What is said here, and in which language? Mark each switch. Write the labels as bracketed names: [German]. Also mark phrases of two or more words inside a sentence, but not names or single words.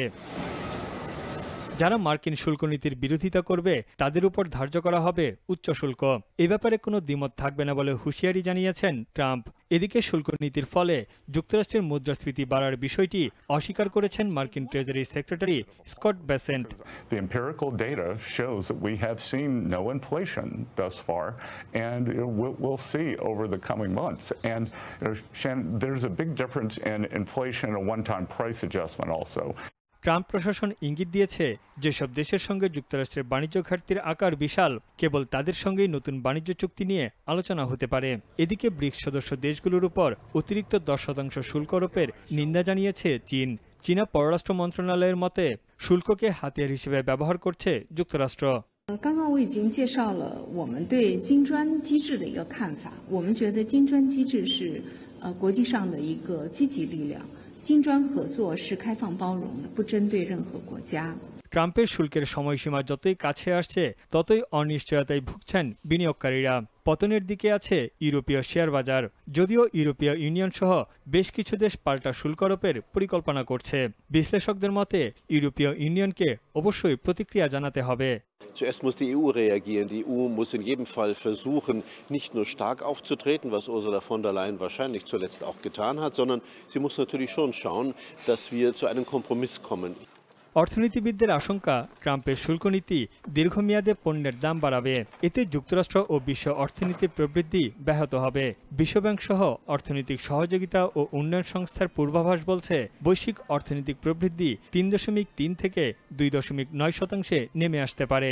[Bangla] যারা মার্কিন শুল্ক নীতির বিরোধিতা করবে তাদের উপর ধার্য করা হবে উচ্চ শুল্ক। এ ব্যাপারে কোনো দ্বিমত থাকবে না বলে হুঁশিয়ারি জানিয়েছেন ট্রাম্প। এদিকে শুল্ক নীতির ফলে যুক্তরাষ্ট্রের মুদ্রাস্ফীতি বাড়ার বিষয়টি অস্বীকার করেছেন মার্কিন ট্রেজারি সেক্রেটারি স্কট বেসেন্ট। [English] The empirical data shows that we have seen no inflation thus far, and we'll see over the coming months. And there's a big difference in inflation and a one-time price adjustment also. [Bangla] ট্রাম্প প্রশাসন ইঙ্গিত দিয়েছে, যেসব দেশের সঙ্গে যুক্তরাষ্ট্রের বাণিজ্য ঘাটতির আকার বিশাল, কেবল তাদের সঙ্গেই নতুন বাণিজ্য চুক্তি নিয়ে আলোচনা হতে পারে। এদিকে ব্রিক্স সদস্য দেশগুলোর উপর অতিরিক্ত 10% শুল্ক আরোপের নিন্দা জানিয়েছে চীন। চীনা পররাষ্ট্র মন্ত্রণালয়ের মতে শুল্ককে হাতিয়ার হিসেবে ব্যবহার করছে যুক্তরাষ্ট্র। [Chinese] 刚刚我已经介绍了我们对金砖机制的一个看法，我们觉得金砖机制是国际上的一个积极力量。金砖合作是开放包容的，不针对任何国家。 [Bangla] ট্রাম্পের শুল্কের সময়সীমা যতই কাছে আসছে ততই অনিশ্চয়তায় ভুগছেন বিনিয়োগকারীরা। পতনের দিকে আছে ইউরোপীয় শেয়ার বাজার। যদিও ইউরোপীয় ইউনিয়ন সহ বেশ কিছু দেশ পাল্টা শুল্ক আরোপের পরিকল্পনা করছে। বিশ্লেষকদের মতে ইউরোপীয় ইউনিয়নকে অবশ্যই প্রতিক্রিয়া জানাতে হবে। [German] Zuerst muss die EU reagieren. Die EU muss in jedem Fall versuchen, nicht nur stark aufzutreten, was Ursula von der Leyen wahrscheinlich zuletzt auch getan hat, sondern sie muss natürlich schon schauen, dass wir zu einem Kompromiss kommen. [Bangla] অর্থনীতিবিদদের আশঙ্কা, ট্রাম্পের শুল্ক নীতি দীর্ঘমেয়াদে পণ্যের দাম বাড়াবে। এতে যুক্তরাষ্ট্র ও বিশ্ব অর্থনীতির প্রবৃদ্ধি ব্যাহত হবে। বিশ্বব্যাংক সহ অর্থনৈতিক সহযোগিতা ও উন্নয়ন সংস্থার পূর্বাভাস বলছে বৈশ্বিক অর্থনৈতিক প্রবৃদ্ধি ৩.৩ থেকে ২.৯% নেমে আসতে পারে।